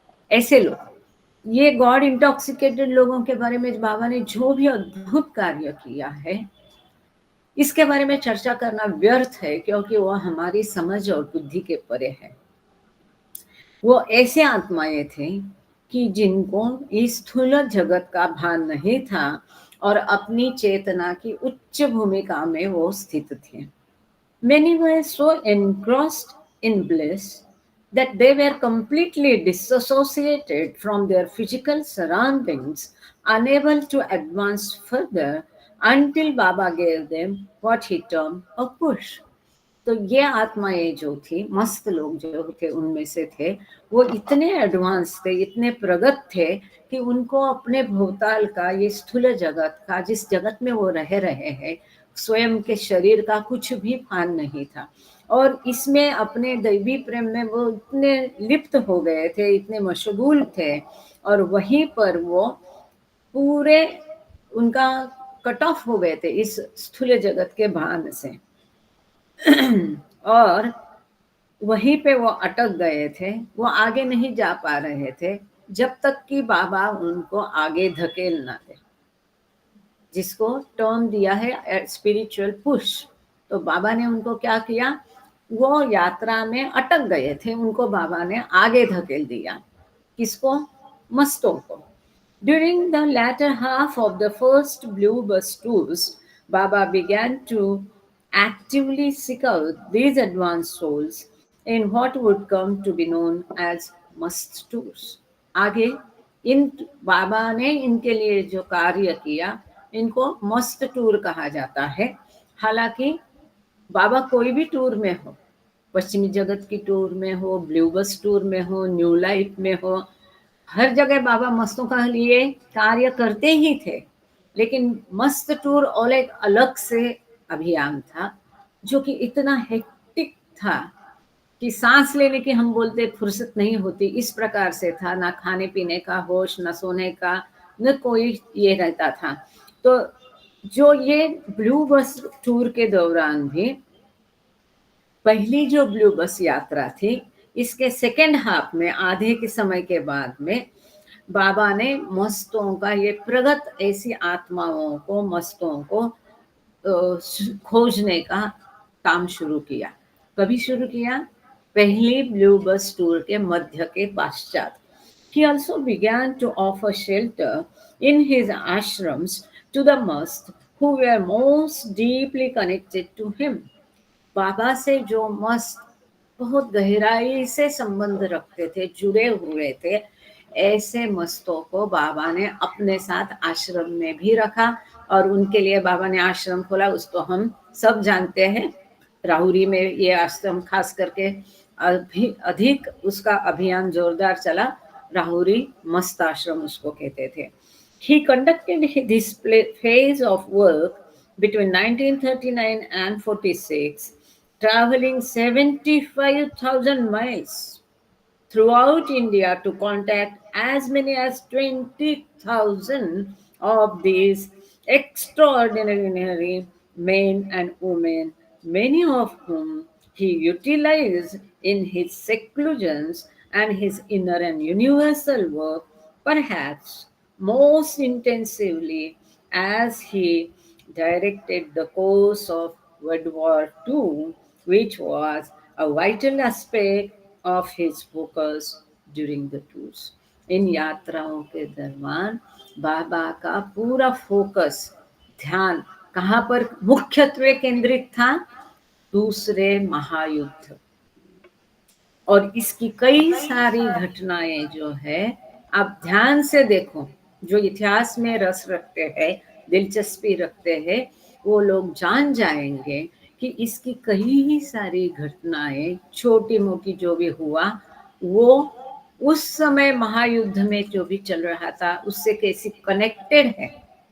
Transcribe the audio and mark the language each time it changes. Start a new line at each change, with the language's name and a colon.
Hindi: ऐसे लोग, ये गॉड इंटॉक्सिकेटेड लोगों के बारे में बाबा ने जो भी अद्भुत कार्य किया है, इसके बारे में चर्चा करना व्यर्थ है, क्योंकि वो हमारी समझ और बुद्धि के परे है। वो ऐसे आत्माएं थे कि जिनको इस स्थूल जगत का भान नहीं था और अपनी चेतना की उच्च भूमिका में वो स्थित थे।
English: Many were so engrossed in bliss that they were completely disassociated from their physical surroundings, unable to advance further until Baba gave them what he termed a push।
Hindi: तो ये आत्माएं जो थी, मस्त लोग जो थे, उनमें से थे, वो इतने एडवांस थे, इतने प्रगत थे कि उनको अपने भूताल का, ये स्थूल जगत का, जिस जगत में वो रह रहे हैं, स्वयं के शरीर का कुछ भी भान नहीं था। और इसमें अपने दैवी प्रेम में वो इतने लिप्त हो गए थे, इतने मशगूल थे, और वहीं पर वो पूरे उनका कट ऑफ हो गए थे इस स्थूल जगत के भान से। और वहीं पे वो अटक गए थे, वो आगे नहीं जा पा रहे थे, जब तक कि बाबा उनको आगे धकेल ना दे, जिसको टर्म दिया है
English: Spiritual push.
Hindi: तो बाबा ने उनको क्या किया, वो यात्रा में अटक गए थे, उनको बाबा ने आगे धकेल दिया। किसको? मस्तों को।
English: During the latter half of the first blue bus tours, Baba began to actively seek out these advanced souls in what would come to be known as must tours।
Hindi: आगे इन बाबा ने इनके लिए जो कार्य किया, इनको मस्त टूर कहा जाता है। हालांकि बाबा कोई भी टूर में हो, पश्चिमी जगत की टूर में हो, ब्लू बस टूर में हो, न्यू लाइफ में हो, हर जगह बाबा मस्तों का लिए कार्य करते ही थे। लेकिन मस्त टूर और एक अलग से अभियान था जो कि इतना हेक्टिक था कि सांस लेने की हम बोलते फुर्सत नहीं होती, इस प्रकार से था। ना खाने पीने का होश, न सोने का, न कोई ये रहता था। तो जो ये ब्लू बस टूर के दौरान भी पहली जो ब्लू बस यात्रा थी, इसके सेकेंड हाफ में आधे के समय के बाद में बाबा ने मस्तों का ये प्रगत ऐसी आत्माओं को, मस्तों को खोजने का काम शुरू किया। कभी शुरू किया? पहली ब्लू बस टूर के मध्य के पश्चात।
English: He also began to offer shelter in his ashrams to the mast who were most deeply connected to him.
Hindi: बाबा से जो मस्त बहुत गहराई से संबंध रखते थे, जुड़े हुए थे, ऐसे मस्तों को बाबा ने अपने साथ आश्रम में भी रखा। और उनके लिए बाबा ने आश्रम खोला, उसको हम सब जानते हैं। राहुरी में ये आश्रम खास करके अधिक उसका अभियान जोरदार चला। राहुरी मस्त आश्रम उसको कहते थे।
English: He conducted this phase of work between 1939 and 46, traveling 75,000 miles throughout India to contact as many as 20,000 of these extraordinary men and women, many of whom he utilized in his seclusions and his inner and universal work, perhaps most intensively as he directed the course of World War II, which was a vital aspect of his focus during the tours.
Hindi: इन यात्राओं के दरमियान बाबा का पूरा focus, ध्यान कहाँ पर मुख्यत्वे केंद्रित था? दूसरे महायुद्ध। और इसकी कई सारी घटनाएं जो है, आप ध्यान से देखो, जो इतिहास में रस रखते हैं, दिलचस्पी रखते हैं, वो लोग जान जाएंगे कि इसकी कई सारी घटनाएं, छोटी मोटी जो भी हुआ, वो उस समय महायुद्ध में जो भी चल रहा था उससे कैसी कनेक्टेड है।